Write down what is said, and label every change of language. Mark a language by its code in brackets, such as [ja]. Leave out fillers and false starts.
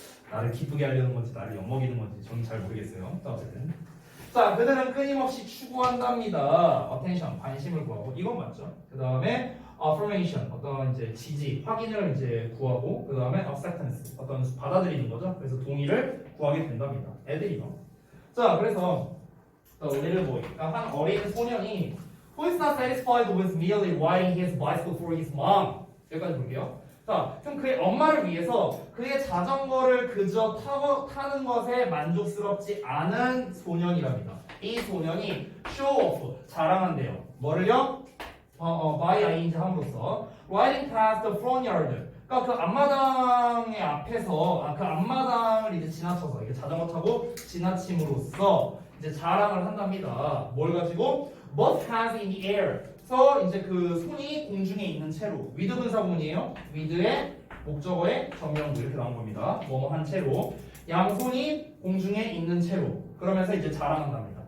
[ko] 나를 기쁘게 하려는 건지 나를 엿먹이는 건지 저는 잘 모르겠어요. 자, 어쨌든. 자, 그들은 끊임없이 추구한답니다. attention, 관심을 구하고 이건 맞죠. 그 다음에 affirmation, 어떤 이제 지지, 확인을 이제 구하고 그 다음에 acceptance, 어떤 받아들이는 거죠. 그래서 동의를 구하게 된답니다. 애들이요. 자, 그래서 [en] little boy, [ko] 그러니까 한 어린 소년이 [en] who is not satisfied with merely riding his bicycle for his mom. [ko] 여기까지 볼게요. 자, 그럼 그의 엄마를 위해서 그의 자전거를 그저 타는 것에 만족스럽지 않은 소년이랍니다. 이 소년이 [en] show off, [ko] 자랑한대요. 뭐를요? [en] by ing [ko] 함으로써 [en] riding past the front yard. [ko] 그러니까 그 앞마당의 앞에서 그 앞마당을 이제 지나쳐서 이게 자전거 타고 지나침으로써 이제 자랑을 한답니다. 뭘 가지고? [en] Both hands in the air. [ko] 그래서 이제 그 손이 공중에 있는 채로 with 분사구문이에요. with의 목적어의 전명구 이렇게 나온 겁니다. 뭐뭐 한 채로 양손이 공중에 있는 채로 그러면서 이제 자랑한답니다.